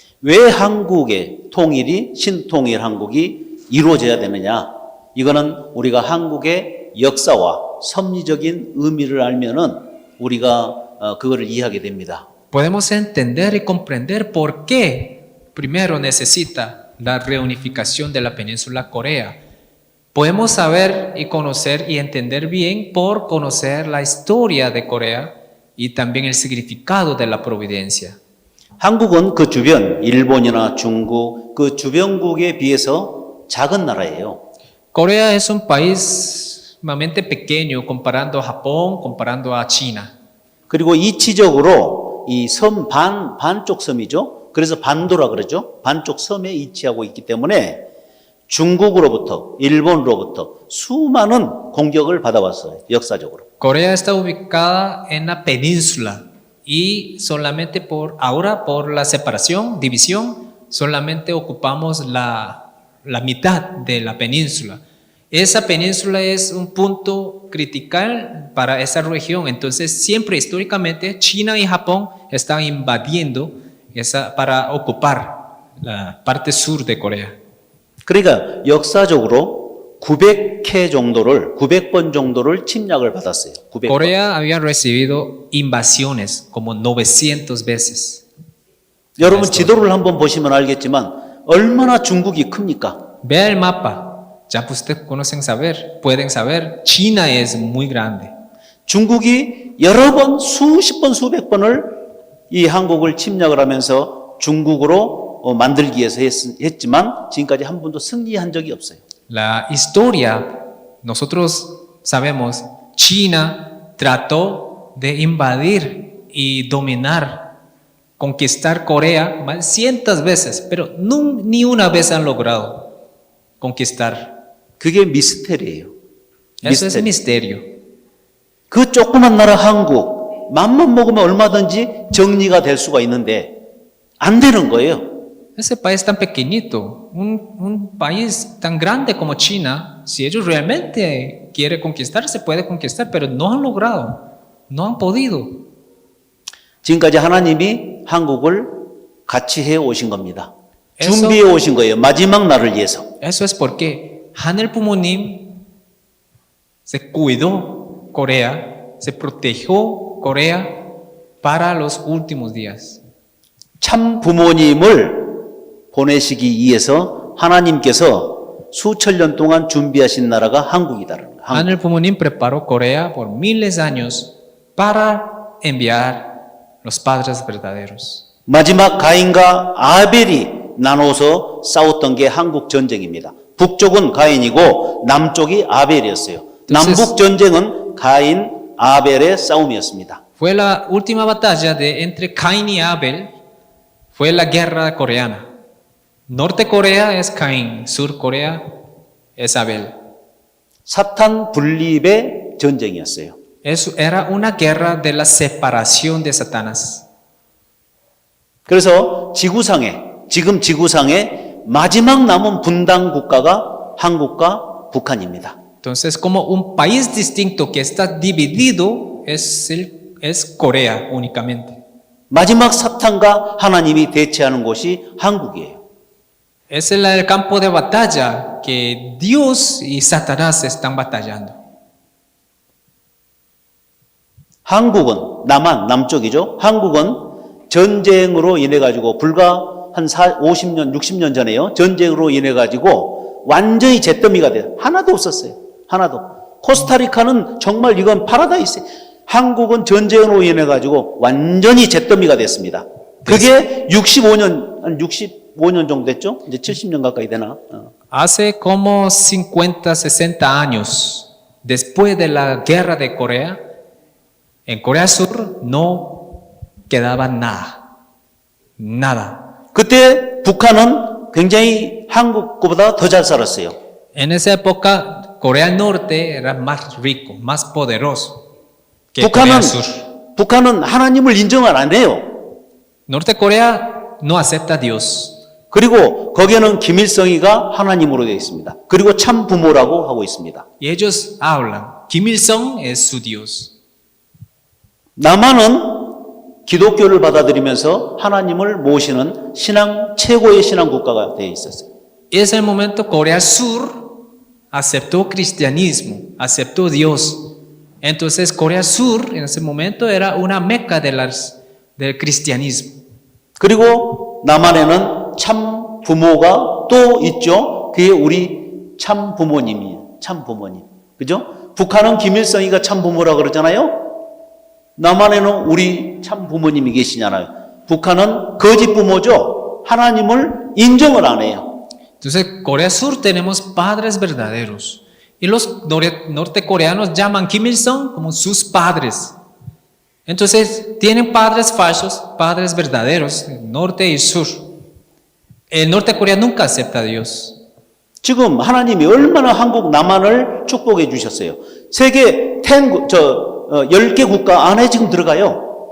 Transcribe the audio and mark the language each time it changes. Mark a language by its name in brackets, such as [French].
[Korean] 왜 한국의 통일이 신통일 한국이 이루어져야 되느냐? 이거는 우리가 한국의 역사와 섭리적인 의미를 알면은 우리가 그거를 이해하게 됩니다. [Spanish] Podemos entender y comprender por qué primero necesita la reunificación de la península Corea. Podemos saber y conocer y entender bien por conocer la historia de Corea y también el significado de la providencia. [Korean] 한국은 그 주변, 일본이나 중국, 그 주변국에 비해서 작은 나라예요. [Spanish] Corea es un país sumamente pequeño comparando a Japón, comparando a China. [Korean] 그리고 이치적으로 이 섬 반쪽 섬이죠. 그래서 반도라 그러죠. 반쪽 섬에 위치하고 있기 때문에 중국으로부터, 일본으로부터 수많은 공격을 받아왔어요. 역사적으로. [Spanish] Corea está ubicada en la península y solamente por la separación, división, solamente ocupamos la mitad de la península. Esa península es un punto critical para esa región. Entonces, siempre históricamente China y Japón están invadiendo para ocupar la parte sur de Corea. [Korean] 그러니까 역사적으로 900번 정도를 침략을 받았어요. 900번. [Spanish] Corea había recibido invasiones como 900 veces. [Korean] 여러분 지도를 한번 보시면 알겠지만 얼마나 중국이 큽니까? [Spanish] Vea el mapa. Ya ustedes pueden saber, China es muy grande. [Korean] 중국이 여러 번, 수십 번, 수백 번을 이 한국을 침략을 하면서 중국으로 만들기 위해서 했지만 지금까지 한 번도 승리한 적이 없어요. [Spanish] La historia, nosotros sabemos, China trató de invadir y dominar, conquistar Corea más cientos veces, pero ni una vez han logrado conquistar. [Korean] 그게 미스테리예요. [Spanish] Eso es misterio. [Korean] 그 조그만 나라 한국, 맘만 먹으면 얼마든지 정리가 될 수가 있는데 안 되는 거예요. [Spanish] Ese país tan pequeñito, un país tan grande como China, si ellos realmente quieren conquistar, se puede conquistar, pero no han logrado, no han podido. [Korean] 지금까지 하나님이 한국을 같이 해 오신 겁니다. [Spanish] Eso- [Korean] 준비해 오신 거예요. 마지막 날을 위해서. [Spanish] Eso es porque Hanel Pumonim se cuidó Corea, se protegió Corea para los últimos días. [Korean] 참 부모님을 보내시기 위해서 하나님께서 수천 년 동안 준비하신 나라가 한국이다라는 거예요. 한국. [Spanish] Hanel Pumonim preparó Corea por miles de años para enviar los padres verdaderos. [Korean] 마지막 가인과 아벨이 나눠서 싸웠던 게 한국 전쟁입니다. 북쪽은 가인이고 남쪽이 아벨이었어요. 남북 전쟁은 가인, 아벨의 싸움이었습니다. [Spanish] Fue la última batalla entre Caín y Abel, fue la guerra coreana. Norte Corea es Caín, Sur Corea es Abel. [Korean] 사탄 분립의 전쟁이었어요. [Spanish] Eso era una guerra de la separación de Satanás. [Korean] 그래서 지금 지구상에 마지막 남은 분단 국가가 한국과 북한입니다. [Spanish] Entonces, como un país distinto que está dividido es Corea únicamente. [Korean] 마지막 사탄과 하나님이 대치하는 곳이 한국이에요. [Spanish] Es el campo de batalla que Dios y Satanás están batallando. [Korean] 한국은 남쪽이죠. 한국은 전쟁으로 인해 가지고 불과 한 50년, 60년 전에요. 전쟁으로 인해 가지고 완전히 잿더미가 돼요. 하나도 없었어요. 하나도. 코스타리카는 정말 이건 파라다이스예요. 한국은 전쟁으로 인해 가지고 완전히 잿더미가 됐습니다. 그게 65년, 한 65년 정도 됐죠? 이제 70년 가까이 되나? [Spanish] Hace como 50, 60 años, después de la guerra de Corea, en Corea Sur no quedaba nada. Nada. [Korean] 그때 북한은 굉장히 한국보다 더 잘 살았어요. [Spanish] En esa época, Corea del Norte era más rico, más poderoso que Corea del Sur. [Korean] 북한은 하나님을 인정을 안 해요. [Spanish] Norte Corea no acepta a Dios. [Korean] 그리고 거기에는 김일성이가 하나님으로 되어 있습니다. 그리고 참 부모라고 하고 있습니다. [Spanish] Y ellos hablan, Kim Il-sung es su Dios. [Korean] 남한은 기독교를 받아들이면서 하나님을 모시는 최고의 신앙 국가가 되어 있었어요. [Spanish] Y es el momento Corea del Sur aceptó cristianismo, aceptó Dios. Entonces Corea del Sur en ese momento era una meca del cristianismo. [Korean] 그리고 남한에는 참 부모가 또 있죠. 그게 우리 참 부모님이에요. 참 부모님. 그죠? 북한은 김일성이가 참 부모라 그러잖아요. 남한에는 우리 참 부모님이 계시잖아요. 북한은 거짓 부모죠. 하나님을 인정을 안 해요. [Spanish] Entonces, Corea del Sur tenemos padres verdaderos. Y los nortecoreanos llaman Kim Il-sung como sus padres. Entonces, tienen padres falsos, padres verdaderos, norte y sur. El norte de Corea nunca acepta a Dios. [Korean] 지금 하나님이 얼마나 한국 남한을 축복해 주셨어요. 세계 10개 국가 안에 지금 들어가요.